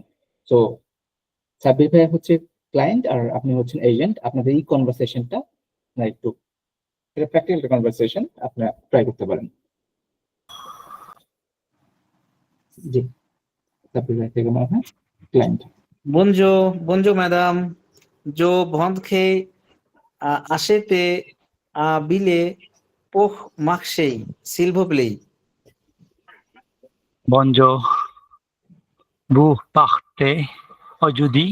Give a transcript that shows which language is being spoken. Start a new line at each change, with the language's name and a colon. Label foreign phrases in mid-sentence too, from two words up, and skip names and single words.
Bangla: তো সাব্বির ভাই হচ্ছে ক্লায়েন্ট আর আপনি হচ্ছেন এজেন্ট। আপনাদের এই কনভারসেশনটা না একটু, এটা
English: practical conversation,
Bangla: আপনারা ট্রাই করতে পারেন। জি, সাব্বির ভাই থেকে মনে হয় ক্লায়েন্ট।
French: Bonjour madame, je vendrai acheter un billet pour marcher, s'il vous plaît. Bonjour, vous partez aujourd'hui?